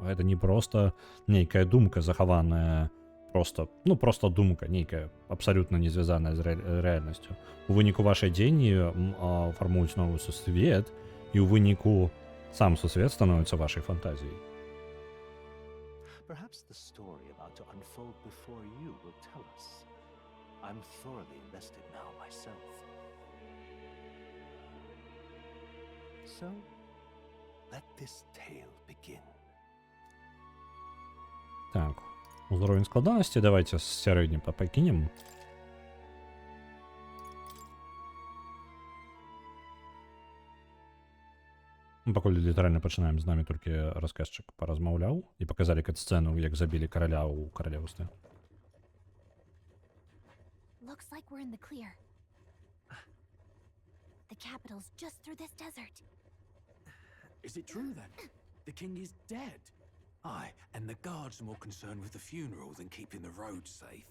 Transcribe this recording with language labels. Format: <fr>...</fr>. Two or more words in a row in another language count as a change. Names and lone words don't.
<be>Гэта не проста нейкая думка захаваная, просто думка нейкая абсалютна не звязаная з рэальнасцю. У выніку вашай дзеянні фармуюць новы сусвет, і ў выніку сам сусвет становіцца вашай фантазіяй.</be> <en>Perhaps the story about to unfold before you will tell us. I'm thoroughly invested now myself. So, let this tale begin.</en> <be>Так, узровень складанасці давайте сярэдні пакінем. Пакуль літаральна пачынаем, з намі толькі расказчык паразмаўляў і паказалі кат-сцэну, як забілі караля ў каралеўстве.</be> <en>Looks like we're in the clear. The capital's just through this desert. Is it true then? The king is dead. Aye, and the guards are more concerned with the funeral than keeping the roads safe.</en>